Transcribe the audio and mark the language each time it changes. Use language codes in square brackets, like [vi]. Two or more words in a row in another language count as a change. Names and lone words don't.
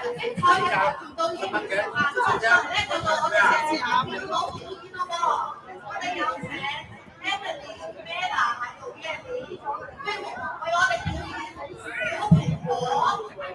[vi] Thôi bây giờ tôi với bạn sẽ qua đó [yue] 咧個個我哋嘅時候要攞表演咯喎，我哋有請 Emily Bella 喺度嘅為我哋表演小蘋果。